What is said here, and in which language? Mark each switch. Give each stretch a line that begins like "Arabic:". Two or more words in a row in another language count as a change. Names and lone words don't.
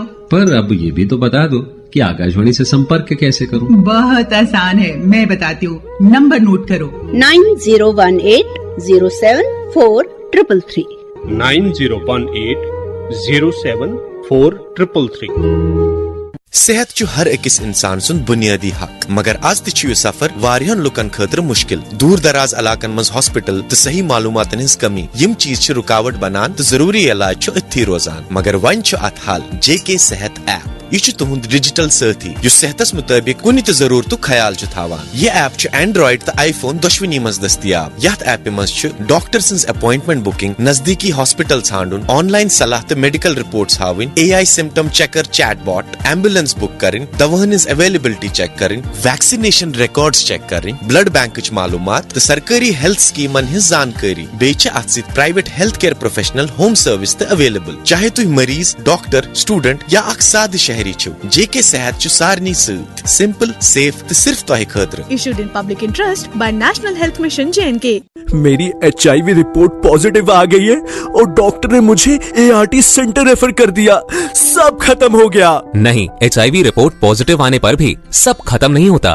Hindi: पर अब ये भी तो बता दो कि आकाशवाणी से संपर्क कैसे करूं? बहुत आसान है, मैं बताती हूँ। नंबर नोट करो। 9018074333 9018074333।
Kashmiri: सेहत छु हर अकिस इंसान सुन बुनियादी हक, मगर आज तु सफर वारियन लुकन खतर मुश्किल। दूर दराज इलाकन मज हॉस्पिटल तो सही मालूमातन हिज कमी यम चीज छु रुकावट बनान तो जरूरी इलाज छु अथी रोजान। मगर वन छु अत हाल
English: JK Sehat app.
Kashmiri: यह तुहद डिजिटल साथी जो सेहतस मुताबिक कुन तो जरूरत ख्याल थावान। यह ऐप एंड्रॉइड तो iPhone दोशवनी मज दस्तियाब। यथ ऐप मज डॉक्टर सन्स
English: appointment booking,
Kashmiri: नजदीकी हॉस्पिटल छांडुन, ऑनलाइन सलाह तो
English: medical reports
Kashmiri: हावन,
English: AI symptom checker chatbot, ambulance book
Kashmiri: करें, दवाहन
English: availability check
Kashmiri: करें,
English: vaccination records check
Kashmiri: करें,
English: blood bank
Kashmiri: मालूमात तो सरकारी
English: health schemes
Kashmiri: हिज जानकारी। बेच अत
English: private health care professional home service
Kashmiri: तो अवेलेबल। चाहे तुम मरीज, डॉक्टर, स्टूडेंट या अख साद शहरी छो, JK सेहत छु सारनी सत
English: simple, safe
Kashmiri: तो सिर्फ तोहे खतर।
English: Issued in public interest by National Health Mission JNK।
Hindi: मेरी
English: HIV report positive
Hindi: आ गई है और डॉक्टर ने मुझे
English: ART centre refer
Hindi: कर दिया। सब खत्म हो गया। नहीं,
English: HIV report positive
Hindi: आने पर भी सब खत्म नहीं होता।